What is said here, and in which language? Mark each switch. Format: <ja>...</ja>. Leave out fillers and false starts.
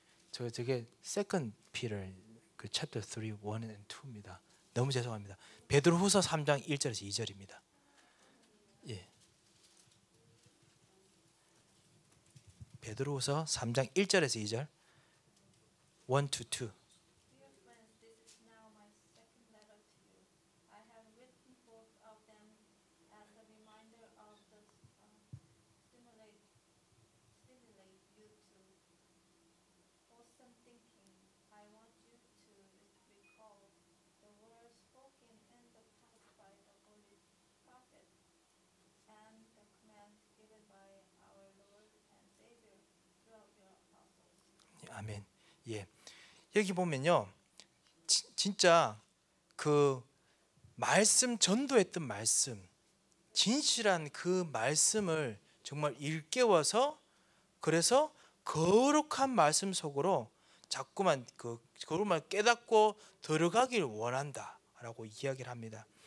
<ko>저게</ko> <en>Second Peter 그 chapter 3, 1 and 2입니다.</en> <ko>너무 죄송합니다. 베드로후서 3장 1절에서 2절입니다. 예. 베드로후서 3장 1절에서 2절 1-2.</ko> <en>Dear friends, this is now my second letter to you. I have written both of them as a reminder of the stimulate you to wholesome thinking. I want you to recall the words spoken in the past by the holy prophet and the command given by our Lord and Savior throughout your apostles.</en> <ko>아멘. 예. 여기 보면요. 진짜 그 말씀, 전도했던 말씀, 진실한 그 말씀을 정말 일깨워서, 그래서 거룩한 말씀 속으로 자꾸만 그 거룩만 깨닫고 들어가길 원한다라고 이야기를 합니다.</ko>